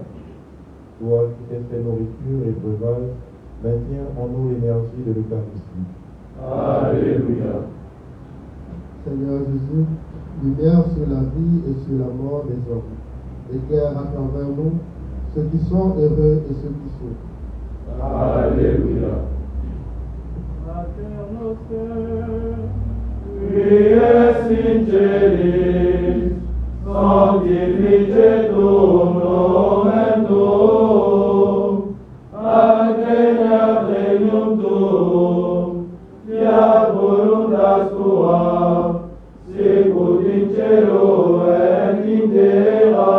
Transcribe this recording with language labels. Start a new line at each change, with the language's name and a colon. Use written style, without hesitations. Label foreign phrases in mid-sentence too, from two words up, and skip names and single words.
French: Toi qui t'es fait nourriture et breuvage, maintiens en nous l'énergie de l'Eucharistie.
Latin: Alléluia.
French: Seigneur Jésus, lumière sur la vie et sur la mort des hommes. Éclaire à travers nous ceux qui sont heureux et ceux qui souffrent.
Latin: Alléluia. Pater Noster, Quies sinceris, sanctificetur nomen tuum, adveniat regnum tuum, fiat voluntas tua, sicut in cielo et in terra.